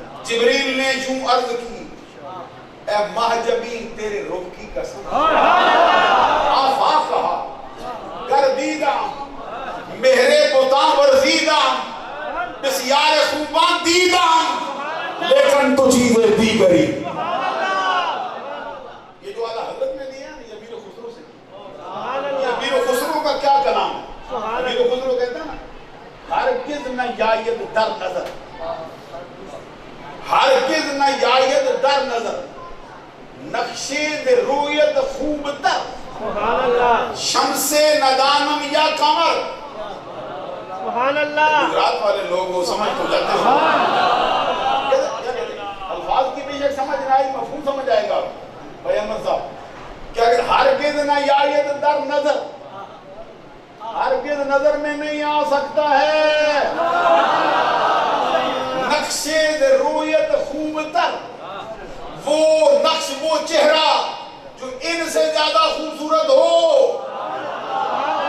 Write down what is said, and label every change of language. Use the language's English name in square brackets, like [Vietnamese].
[Urdu] جبریل نے یوں عرض کی اے مہجبی تیرے رخ کی قسم [Persian] آفاق کہا گردیدہ مہرے بتاں ورزیدہ بسیار خوبان دیدہ لیکن تو چیزیں دیگری. [Urdu] یہ جو اعلیٰ حضرت نے دیا یہ امیر خسرو سے یہ امیر خسرو کا کیا کلام ہے. امیر خسرو کہتا ہے نا [Persian] ہرگز نہ یاید در نظر ہرگز نہ یاید در نظر نقشے دے رویت خوب تر شمس ندانم یا قمر. [Urdu] سبحان اللہ گجرات والے لوگ وہ سمجھ تو جاتے ہیں الفاظ کی بھی ایک سمجھ نہ آئی مفہوم سمجھ آئے گا بھائی احمد صاحب کہ اگر [Persian] ہرگز نہ یاید در نظر [Urdu] ہرگز نظر میں نہیں آ سکتا ہے [Persian] نقشے دے رویت خوب تر [Urdu] وہ نقش وہ چہرہ جو ان سے زیادہ خوبصورت ہو.